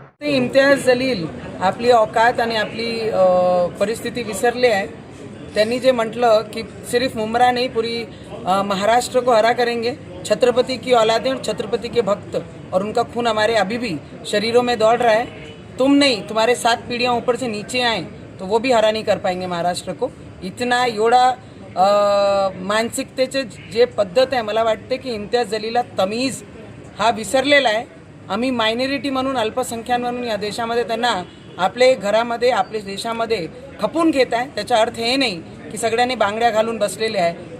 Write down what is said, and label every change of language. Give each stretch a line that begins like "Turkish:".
Marathi: इम्तियाज जलील आपली औकात आणि आपली परिस्थिती विसरले आहे। त्यांनी जे म्हटलं की
Hindi: सिर्फ मुमरा नहीं पूरी महाराष्ट्र को हरा करेंगे, छत्रपति की औलादें और छत्रपति के भक्त और उनका खून हमारे अभी भी शरीरों में दौड़ रहा है। तुम नहीं, तुम्हारे 7 पीढ़ियाँ ऊपर से नीचे आए तो वो भी हरा नहीं कर पाएंगे महाराष्ट्र को।
Marathi: इतना एवढा मानसिकतेचे जे पद्धत आहे, मला वाटते की इम्तियाज जलीलला तमीज हा विसरलेला आहे। आम्ही मायनॉरिटी म्हणून, अल्पसंख्याक म्हणून या देशामध्ये त्यांना आपले घरामध्ये, आपल्या देशामध्ये खपून घेत आहे। त्याचा अर्थ हे नाही की सगळ्यांनी बांगड्या घालून बसलेले आहे।